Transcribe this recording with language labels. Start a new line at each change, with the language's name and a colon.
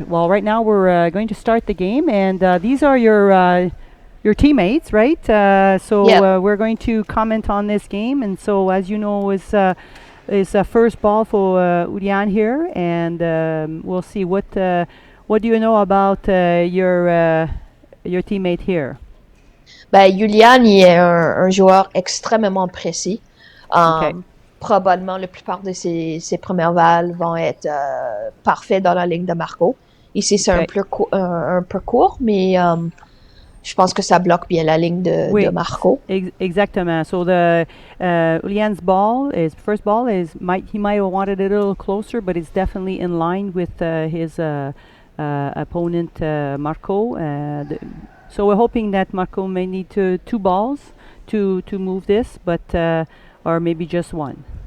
English: Well, right now we're going to start the game, and these are your teammates, right? So we're going to comment on this game, and so as you know, is a first ball for Iulian here, and we'll see what do you know about your teammate here.
French: Iulian il est un joueur extrêmement précis. Probablement la plupart de ses premières balles vont être parfaites dans la ligne de Marco. Ici c'est un peu court, mais je pense que ça bloque bien la ligne de Marco. Exactement.
English: So the Iulian's first ball he might have wanted it a little closer, but it's definitely in line with his opponent Marco. So we're hoping that Marco may need two balls to move this, but or maybe just one.